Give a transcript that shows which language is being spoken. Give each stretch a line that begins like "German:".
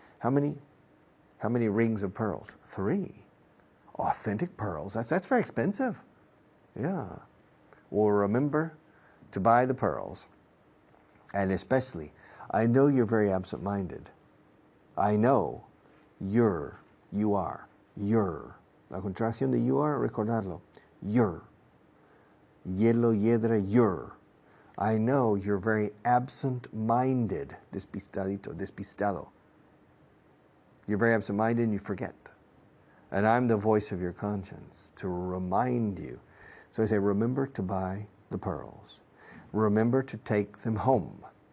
English: How many rings of pearls? 3. Authentic pearls. That's very expensive. Yeah. Well, remember to buy the pearls. And especially, I know you're very absent-minded. I know you are.
Spanish: La contracción de
English: you are,
Spanish: recordarlo.
English: You're.
Spanish: Hielo, hiedra,
English: you're. I know you're very absent-minded.
Spanish: Despistado.
English: You're very absent-minded and you forget. And I'm the voice of your conscience to remind you. So I say, remember to buy the pearls. Remember to take them home.